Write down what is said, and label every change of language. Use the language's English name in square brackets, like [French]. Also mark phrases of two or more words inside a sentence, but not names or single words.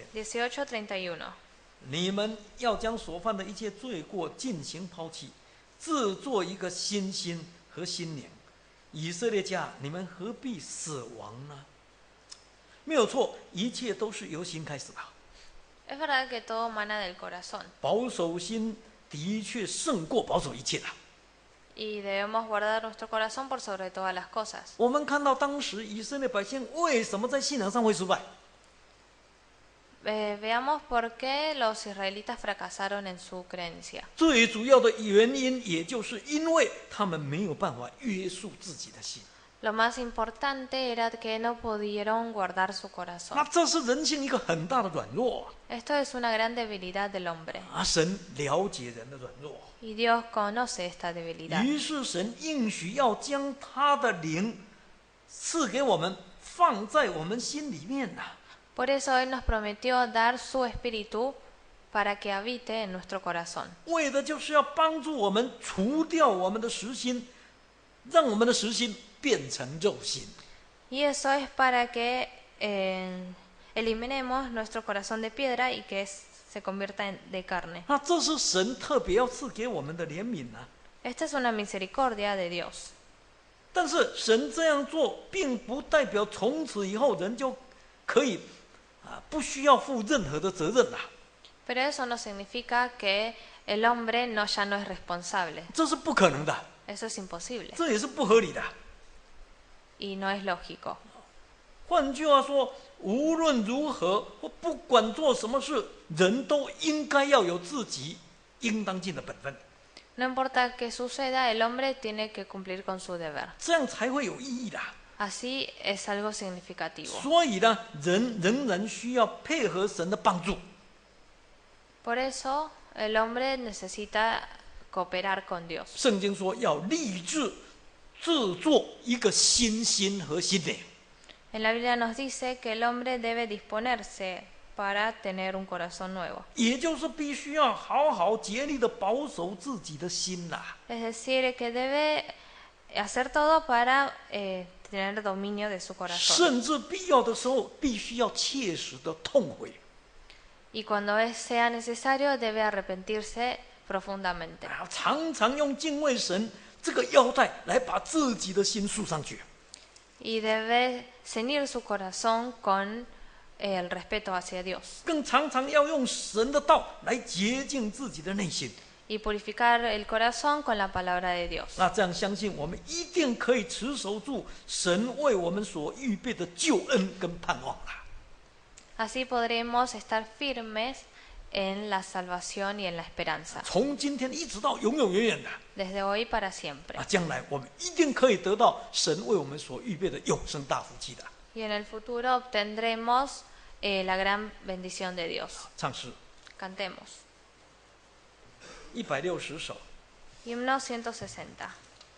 [Chinese] 18, 31. 你们要将所犯的一切罪过尽行抛弃，自作一个新心和新灵。以色列家，你们何必死亡呢？没有错，一切都是由心开始的。 [Spanish] Es verdad que todo mana del corazón [Chinese] 保守心的确胜过保守一切的。 [Spanish] y debemos guardar nuestro corazón por sobre todas las cosas. [Chinese] 我们看到当时以色列百姓为什么在信仰上会失败？ [Spanish] Veamos por qué los israelitas fracasaron en su creencia. [Chinese] 最主要的原因，也就是因为他们没有办法约束自己的心。 [Spanish] Lo más importante era que no pudieron guardar su [Chinese] 那 [Spanish] corazón. [Chinese] 这是人性一个很大的软弱 [Spanish] Esto es una gran debilidad del hombre [Chinese] 啊！神了解人的软弱。 [Spanish] y Dios conoce esta debilidad. [Chinese] 于是神应许要将他的灵赐给我们，放在我们心里面呐、 [Spanish] Por eso Él nos prometió dar su espíritu para que habite en nuestro corazón. [Chinese] 为的就是要帮助我们除掉我们的实心，让我们的实心变成肉心。 [Spanish] Y eso es para que eliminemos nuestro corazón de piedra y que se convierta de carne. [Chinese] 那这是神特别要赐给我们的怜悯啊！ [Spanish] Esta es una misericordia de Dios. [Chinese] 但是神这样做，并不代表从此以后人就可以不需要负任何的责任啦、 [Spanish] Pero eso no significa que el hombre ya no es responsable. [Chinese] 这是不可能的， [Spanish] Eso es imposible [Chinese] 这也是不合理的。 [Spanish] y no es lógico. [Chinese] 换句话说，无论如何或不管做什么事，人都应该要有自己应当尽的本分， [Spanish] No importa qué suceda, el hombre tiene que cumplir con su deber. [Chinese] 这样才会有意义的。 [Spanish] Así es algo significativo. [Chinese] 所以呢，人仍然需要配合神的帮助。 [Spanish] Por eso el hombre necesita cooperar con Dios. [Chinese] 圣经说要立志制作一个新心和心灵， [Spanish] En la Biblia nos dice que el hombre debe disponerse para tener un corazón nuevo. [Chinese] 也就是必须要好好竭力的保守自己的心啦。 [Spanish] Es decir, que debe hacer todo para tener dominio de su corazón. [Chinese] 甚至必要的时候，必须要切实的痛悔， [Spanish] Y cuando sea necesario, debe arrepentirse profundamente. [Chinese] 常常用敬畏神这个腰带来把自己的心束上去。 [Spanish] Y debe ceñir su corazón con el respeto hacia Dios. [Chinese] 更常常要用神的道来洁净自己的内心。 [Spanish] Y purificar el corazón con la palabra de Dios. [Chinese] 那这样相信我们一定可以持守住神为我们所预备的救恩跟盼望啦。 [Spanish] Así podremos estar firmes en la salvación y en la esperanza, [Chinese] 从今天一直到永永远远的 [Spanish] desde hoy para siempre. [Chinese] 将来我们一定可以得到神为我们所预备的永生大福气的。 [Spanish] Y en el futuro obtendremos la gran bendición de Dios. [Chinese] 唱诗 [Spanish] Cantemos. [Chinese] 160首。 [Spanish] Himno 160.